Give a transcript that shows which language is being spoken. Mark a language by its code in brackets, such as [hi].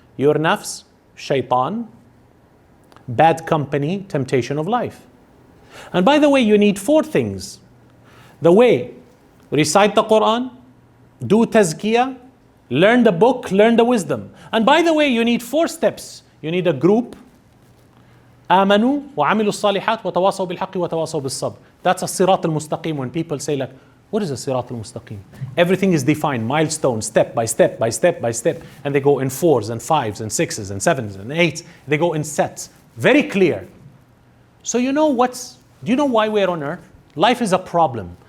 [en] Your nafs, shaitan, bad company, temptation of life. And by the way, you need 4 things. The way, recite the Quran, do tazkiyah, learn the book, learn the wisdom. And by the way, you need 4 steps. You need a group. [ar] آمنوا وعملوا الصالحات وتواصوا بالحق وتواصوا بالصبر. [en] That's a sirat al-mustaqim. When people say like, what is a sirat al-mustaqim? Everything is defined, milestone, step by step by step by step. And they go in 4s and 5s and 6s and 7s and 8s. They go in sets. Very clear. So do you know why we're on earth? Life is a problem.